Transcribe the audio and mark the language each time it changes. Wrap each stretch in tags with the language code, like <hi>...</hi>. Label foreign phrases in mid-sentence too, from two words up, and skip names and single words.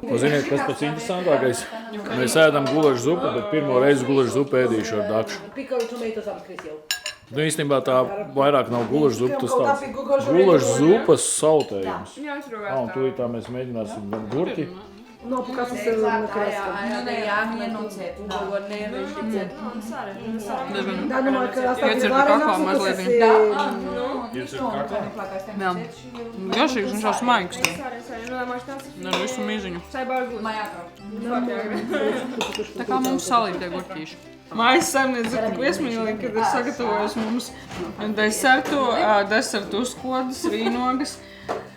<lv>Ziniet, kas pats interesantākais? Mēs ēdam gulažu zupu, bet pirmo reizi gulažu zupu ēdīšu ar dakšu. Nu, īstenībā tā vairāk nav gulažu zupa, tas tāds gulažu zupas sautējums. Un tūlītā mēs mēģināsim gurķi. No, пока се накраска. Да, но моя Garšīgs un šaus maigs. Ar visu mīziņu. Tā kā mums salītie gurķīši. Mājas saimniece ir tik viesmīlīga, kad ir sagatavojusi mums desertu uzkodas, vīnogas.</lv>